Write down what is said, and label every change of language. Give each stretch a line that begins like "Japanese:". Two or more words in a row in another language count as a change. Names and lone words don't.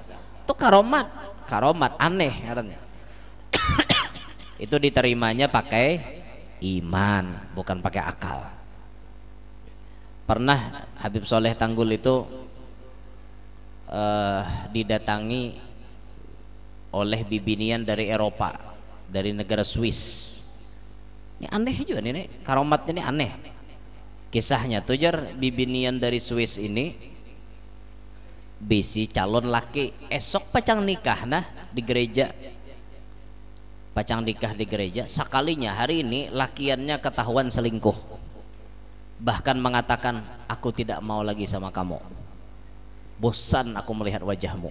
Indonesian: Itu karomat aneh katanya. Itu diterimanya pakai iman, bukan pakai akal. Pernah Habib Soleh Tanggul itu didatangi oleh bibinian dari Eropa, dari negara Swiss. Ini aneh juga nih, karomat ini aneh.
Banjar: Kisahnya tujar bibinian dari Swiss ini bisi calon laki esok pacang nikah nah di gereja, pacang nikah di gereja, sekalinya hari ini lakiannya ketahuan selingkuh, bahkan mengatakan
Indonesian: aku tidak mau lagi sama kamu, bosan aku melihat wajahmu.